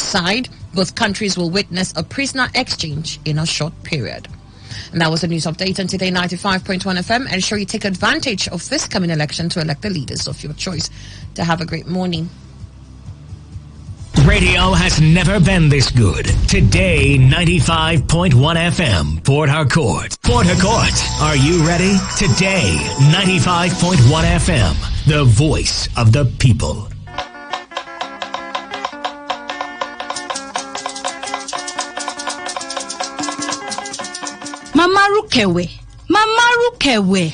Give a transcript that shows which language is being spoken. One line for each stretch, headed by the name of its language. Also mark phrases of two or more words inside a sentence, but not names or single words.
English: side, both countries will witness a prisoner exchange in a short period. And that was the news update on Today 95.1 FM. And sure you take advantage of this coming election to elect the leaders of your choice. To have a great morning. Radio has never been this good. Today 95.1 FM, Port Harcourt. Port Harcourt, are you ready? Today 95.1 FM, the voice of the people. Mama Rukewe.